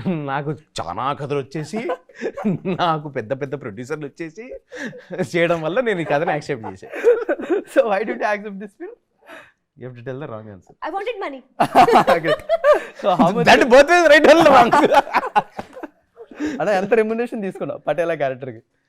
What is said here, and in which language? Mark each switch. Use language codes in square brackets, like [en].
[te] నాకు చాలా కథలు వచ్చేసి, నాకు పెద్ద పెద్ద ప్రొడ్యూసర్లు వచ్చేసి చేయడం వల్ల నేను ఈ కథను యాక్సెప్ట్ చేశాను. [en] So why do you accept this film? You have to tell the wrong answer. I wanted money. Great. So how much That both ways right or wrong. [te] అన్న ఎంత రెమ్యునరేషన్ తీసుకున్నావు పటేలా క్యారెక్టర్కి?